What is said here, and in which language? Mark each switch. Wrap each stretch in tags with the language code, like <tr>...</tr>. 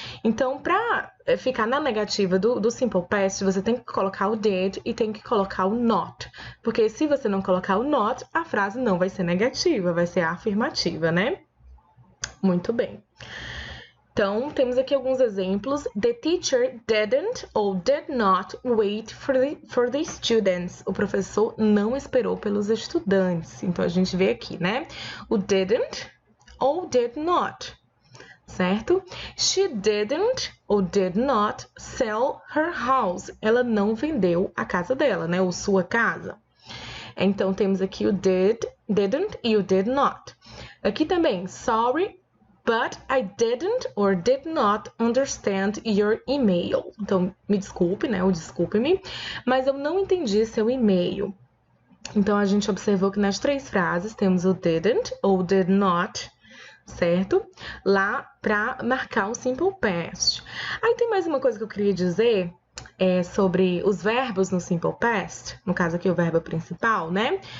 <pt>Então, pra ficar na negativa do simple past, você tem que colocar o did e tem que colocar o not. Porque se você não colocar o not, a frase não vai ser negativa, vai ser afirmativa, né? Muito bem. Então, temos aqui alguns exemplos.</pt> <en>The teacher didn't or did not wait for the students.</en> <pt>O professor não esperou pelos estudantes. Então, a gente vê aqui, né? O didn't ou did not, certo?</pt> <en>She didn't or did not sell her house.</en> <pt>Ela não vendeu a casa dela, né? Ou sua casa. Então, temos aqui o didn't e o did not. Aqui também,</pt> <en>sorry, but I didn't or did not understand your email.</en> <pt>Então, me desculpe, né? Ou desculpe-me, mas eu não entendi seu e-mail. Então, a gente observou que nas três frases temos o didn't ou did not, certo? Lá para marcar o simple past. Aí tem mais uma coisa que eu queria dizer sobre os verbos no simple past, no caso aqui o verbo principal, né?</pt>